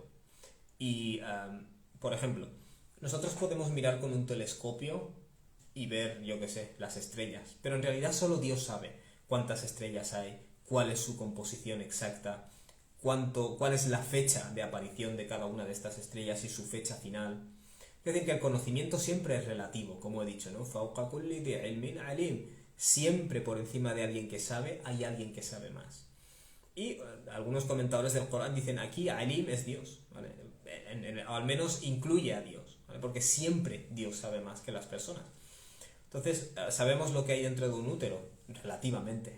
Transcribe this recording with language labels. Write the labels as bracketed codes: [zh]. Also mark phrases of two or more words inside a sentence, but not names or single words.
[es] Y, por ejemplo, nosotros podemos mirar con un telescopio y ver, yo qué sé, las estrellas, pero en realidad solo Dios sabe cuántas estrellas hay, cuál es su composición exacta, cuál es la fecha de aparición de cada una de estas estrellas y su fecha final. Es decir, que el conocimiento siempre es relativo, como he dicho, ¿no? [ar] فَوْقَ كُلِّ ذِي عِلْمٍ عَلِيمٍ. [es] Siempre por encima de alguien que sabe, hay alguien que sabe más. Y algunos comentadores del Corán dicen aquí Alim es Dios, ¿vale? O al menos incluye a Dios, ¿vale? Porque siempre Dios sabe más que las personas. Entonces, sabemos lo que hay dentro de un útero, relativamente.